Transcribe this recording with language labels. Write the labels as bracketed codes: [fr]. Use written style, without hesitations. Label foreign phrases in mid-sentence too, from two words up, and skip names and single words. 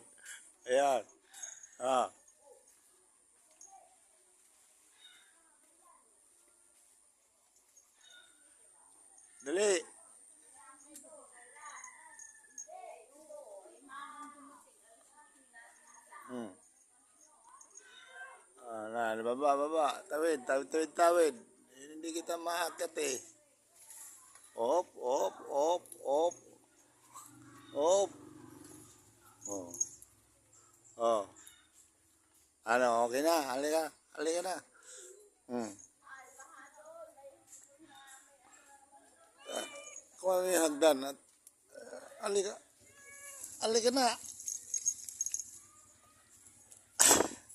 [tl] Ayan. Ah. Dali. Baba, baba. Tawid, tawid, tawid, tawid. Hindi kita maakyat, [nl] eh. Op, op, op, op. Op. Oh. [tl] Oh. Ano, okay na. Halika. Halika na. Kung ano yung hagdan at halika. Halika na. Oh.